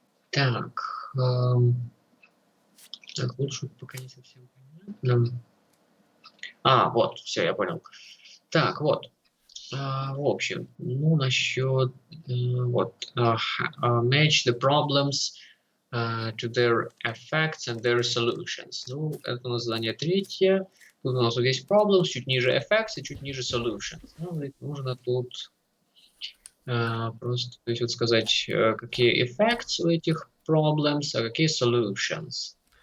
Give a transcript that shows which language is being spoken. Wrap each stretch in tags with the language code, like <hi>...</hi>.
<ru>Так, лучше пока не совсем понятно. Вот, все, я понял. Так, вот. В общем, ну, насчет</ru> <en>match the problems to their effects and their solutions.</en> <ru>Ну, это у нас задание третье. Тут у нас вот есть problems, чуть ниже effects и чуть ниже solutions. Ну, нужно тут просто, то есть вот сказать, какие effects у этих problems, а какие solutions.</ru>